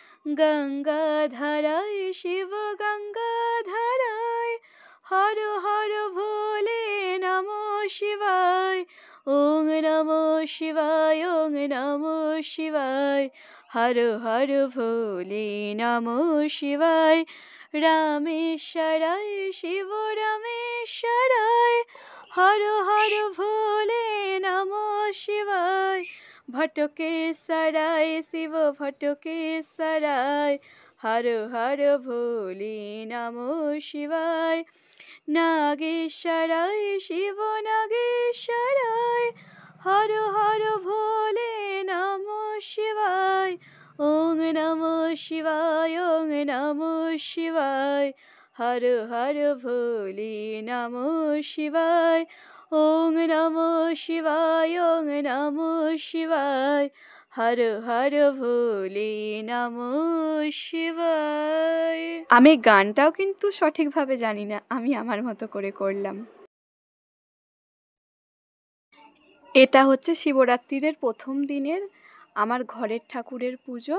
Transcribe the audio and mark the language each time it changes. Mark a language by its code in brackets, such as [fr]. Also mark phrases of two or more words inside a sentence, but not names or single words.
[sa] गङ्गाधराय शिव गङ्गाधराय, हर हर भोले नमो शिवाय। ॐ नमो शिवाय, ॐ नमो शिवाय, हर हर भोले नमो शिवाय। रामेश्वराय शिव रामेश्वराय, हर हर भोले नमो शिवाय। भटकेश्वराय शिव भटकेश्वराय, हर हर भोले नमो शिवाय। नागेश्वराय शिव नागेश्वराय, हर हर भोले नमो शिवाय। ॐ नमो शिवाय, ॐ नमो शिवाय, हर हर भोले नमो शिवाय। ॐ नमो शिवाय, ॐ नमो शिवाय, हर हर भोले नमो शिवाय। [bn] আমি গানটাও কিন্তু সঠিকভাবে জানি না, আমি আমার মতো করে করলাম। এটা হচ্ছে শিবরাত্রির প্রথম দিনের আমার ঘরের ঠাকুরের পুজো।